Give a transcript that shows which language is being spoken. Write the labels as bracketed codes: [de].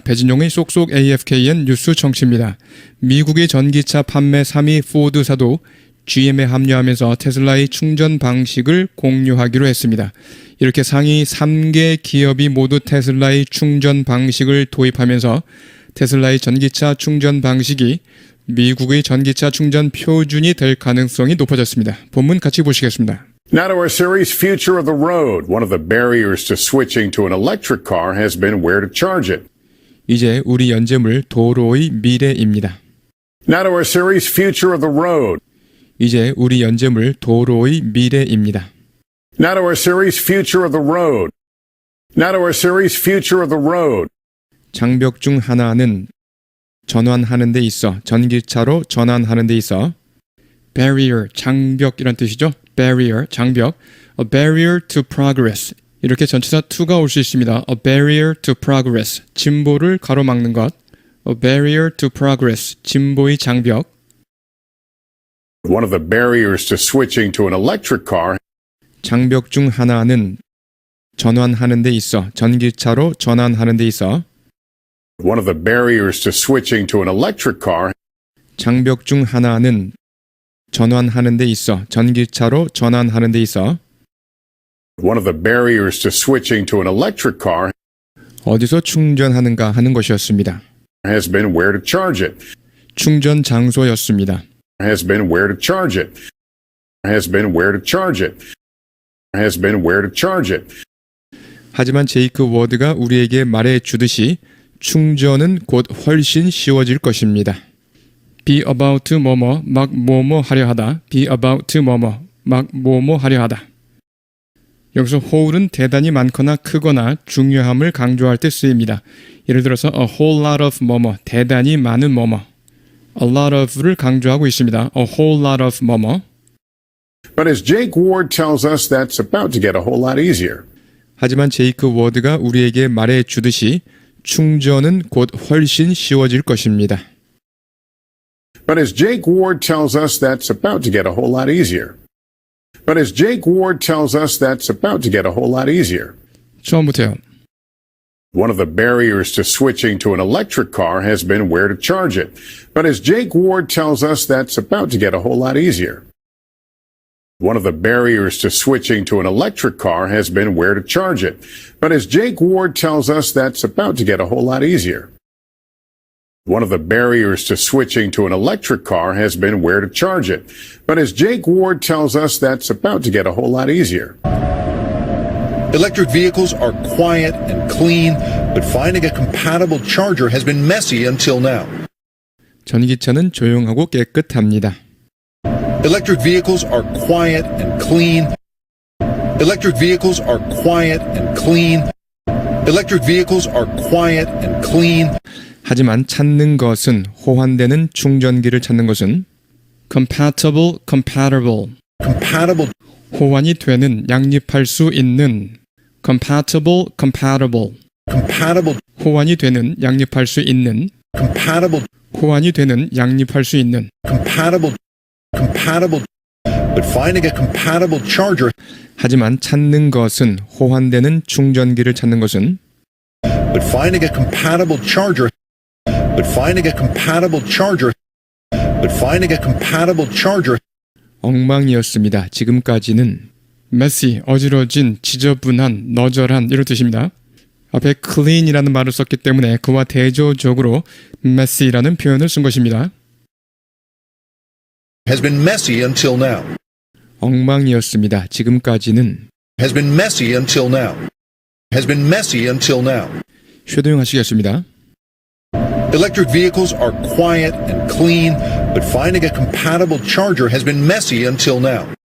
[ko] 배진용의 쏙쏙 AFKN 뉴스 정치입니다. 미국의 전기차 판매 3위 포드사도 GM에 합류하면서 테슬라의 충전 방식을 공유하기로 했습니다. 이렇게 상위 3개 기업이 모두 테슬라의 충전 방식을 도입하면서 테슬라의 전기차 충전 방식이 미국의 전기차 충전 표준이 될 가능성이 높아졌습니다. 본문 같이 보시겠습니다. [en] Now to our series, Future of the Road. One of the barriers to switching to an electric car has been where to charge it. [ko] 이제 우리 연재물 도로의 미래입니다. [en] Now to our series, Future of the Road. [ko] 이제 우리 연재물 도로의 미래입니다. [en] Now to our series, Future of the Road. Now to our series, Future of the Road. [ko] 장벽 중 하나는 전환하는 데 있어, 전기차로 전환하는 데 있어. barrier, 장벽이란 뜻이죠. [en] barrier, [ko] 장벽. [en] a barrier to progress. [ko] 이렇게 전치사 to가 올 수 있습니다. [en] a barrier to progress, [ko] 진보를 가로막는 것. [en] A barrier to progress, [ko] 진보의 장벽. [en] One of the barriers to switching to an electric car [ko] 장벽 중 하나는 전환하는 데 있어, 전기차로 전환하는 데 있어. [en] One of the barriers to switching to an electric car [ko] 장벽 중 하나는 전환하는 데 있어, 전기차로 전환하는 데 있어. [en] One of the barriers to switching to an electric car [ko] 어디서 충전하는가 하는 것이었습니다. [en] has been where to charge it. [ko] 충전 장소였습니다. [en] Has been where to charge it. Has been where to charge it. Has been where to charge it. [ko] 하지만 제이크 워드가 우리에게 말해 주듯이 충전은 곧 훨씬 쉬워질 것입니다. [en] be about to [ko] 뭐뭐, 막 뭐뭐 하려 하다. be about to 뭐뭐, 막 뭐뭐 하려 하다. 여기서 whole은 대단히 많거나 크거나 중요함을 강조할 때 쓰입니다. 예를 들어서 [en] a whole lot of [ko] 뭐뭐, 대단히 많은 뭐뭐. [en] a lot of [ko] 를 강조하고 있습니다. [en] a whole lot of [ko] 뭐뭐. [en] But as Jake Ward tells us, that's about to get a whole lot easier. 하지만 제이크 워드가 우리에게 말해 주듯이 충전은 곧 훨씬 쉬워질 것입니다. But as Jake Ward tells us, that's about to get a whole lot easier. But as Jake Ward tells us, that's about to get a whole lot easier. [ko] 처음부터요. [en] One of the barriers to switching to an electric car has been where to charge it. But as Jake Ward tells us, that's about to get a whole lot easier. One of the barriers to switching to an electric car has been where to charge it. But as Jake Ward tells us, that's about to get a whole lot easier. One of the barriers to switching to an electric car has been where to charge it. But as Jake Ward tells us, that's about to get a whole lot easier. Electric vehicles are quiet and clean, but finding a compatible charger has been messy until now. [ko] 전기차는 조용하고 깨끗합니다. [en] Electric vehicles are quiet and clean. Electric vehicles are quiet and clean. Electric vehicles are quiet and clean. [ko] 하지만 찾는 것은 호환되는 충전기를 찾는 것은 [en] compatible, compatible. Compatible. [ko] 호환이 되는, 양립할 수 있는 [en] compatible, compatible. Compatible. [ko] 호환이 되는, 양립할 수 있는 [en] Compatible. [ko] 호환이 되는, 양립할 수 있는 [en] Compatible. Compatible. But finding a compatible charger. [ko] 하지만 찾는 것은 호환되는 충전기를 찾는 것은 [en] But finding a compatible charger. But finding a compatible charger. But finding a compatible charger. [ko] 엉망이었습니다. 지금까지는 messy, 어지러진, 지저분한, 너절한 이런 뜻입니다. 앞에 clean이라는 말을 썼기 때문에 그와 대조적으로 messy라는 표현을 쓴 것입니다. [en] Has been messy until now. [ko] 엉망이었습니다. 지금까지는 [en] Has been messy until now. Has been messy until now. [ko] 쉐도잉 하시겠습니다. [en] Electric vehicles are quiet and clean, but finding a compatible charger has been messy until now.